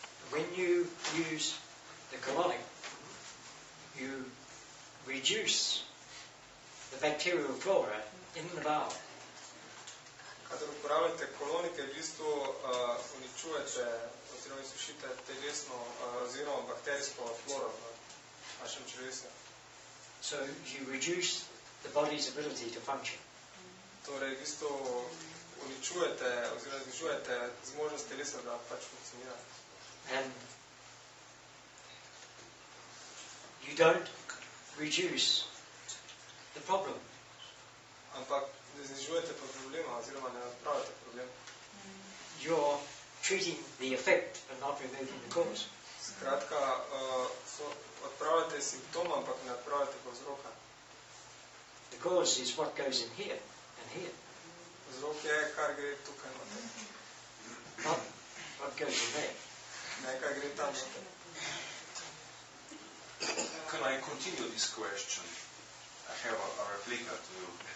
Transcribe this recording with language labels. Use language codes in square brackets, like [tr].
[en] When you use the colonic, you reduce the bacterial flora in the bowel. [sl] Kadar uporabljate kolonike, v bistvu uničujete oziroma izsušite telesno oziroma bakterijsko floro v vašem črevesju. [en] So you reduce the body's ability to function. [sl] Torej, v bistvu uničujete oziroma znižujete zmožnost telesa, da pač funkcionira. [en] And you don't reduce the problem. [sl] Ampak ne znižujete pa problema oziroma ne odpravite problem. [en] You're treating the effect and not removing the cause. [sl] Skratka, odpravljate simptoma, ampak ne odpravljate pa vzroka. [en] The cause is what goes in here and here. [sl] Vzrok je, kar gre tukaj noter. [en] Not what goes in there. [sl] Ne, kar gre tam noter. [en] Can I continue this question? I have a replica to you.